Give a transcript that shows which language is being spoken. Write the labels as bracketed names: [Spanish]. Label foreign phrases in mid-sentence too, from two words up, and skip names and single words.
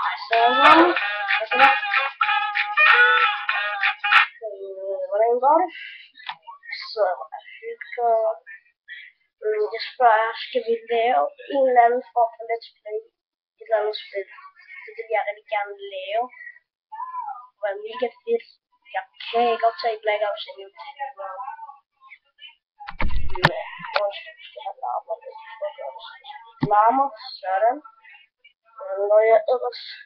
[Danish] Sådan. Og så der. Hvordan går det? Så hygger. Jeg spørger, skal vi lave en eller anden form for [English] let's play? [Danish] Et eller andet spil. Det vil jeg rigtig gerne lave. Det var mega fedt. Jeg kan ikke optage Black Ops endnu. Larmer, sådan. Når jeg ellers...